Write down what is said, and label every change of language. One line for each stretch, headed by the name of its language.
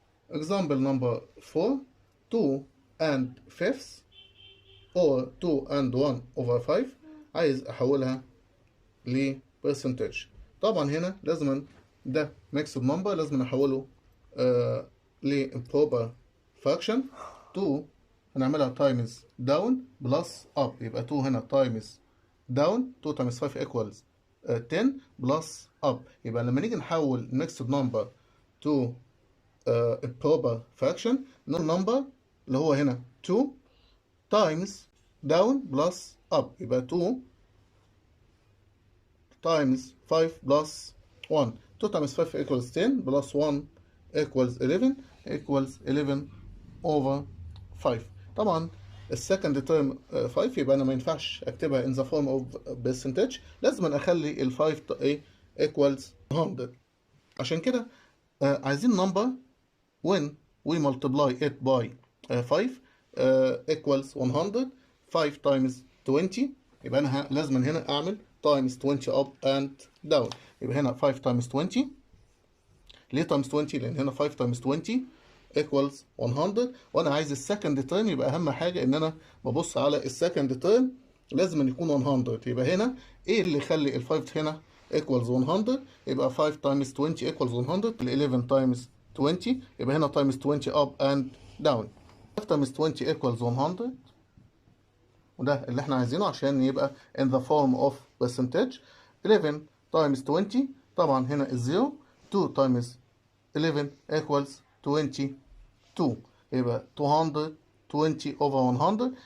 English: Example number 4 2 and fifths or 2 and 1 over 5.
Arabic: عايز احولها ل percentage. طبعا هنا لازم ده
English: mixed number
Arabic: لازم احوله ل
English: improper fraction. 2 هنعملها times down plus up. يبقى 2 هنا times down. 2 times 5 equals 10 plus up.
Arabic: يبقى لما نيجي نحول
English: mixed number to improper fraction نقول number اللي هو هنا 2 times down plus up. يبقى 2 times 5 plus 1. 2 times 5 equals 10 plus 1 equals 11 over 5.
Arabic: طبعا السكند تيرم 5 يبقى انا ما ينفعش اكتبها
English: in the form of percentage.
Arabic: لازم اخلي ال 5 equals 100.
English: عشان كده عايزين number when we multiply it by 5 equals 100. 5 times 20.
Arabic: يبقى انا لازم هنا اعمل
English: times 20 up and down. يبقى هنا 5 times 20. ليه times 20؟
Arabic: لان هنا
English: 5 times 20 equals 100.
Arabic: وانا عايز السكند تيرم. يبقى اهم حاجه ان انا ببص على السكند تيرم لازم أن يكون 100. يبقى هنا ايه اللي يخلي
English: ال 5 هنا equals 100؟ يبقى 5 times 20 equals 100. ال 11 times 20 يبقى هنا times 20 up and down. 5 times 20 equals 100.
Arabic: وده اللي احنا عايزينه عشان يبقى
English: in the form of percentage. 11 times 20
Arabic: طبعا هنا الزيرو.
English: 2 times 11 equals 22. يبقى 220 over 100.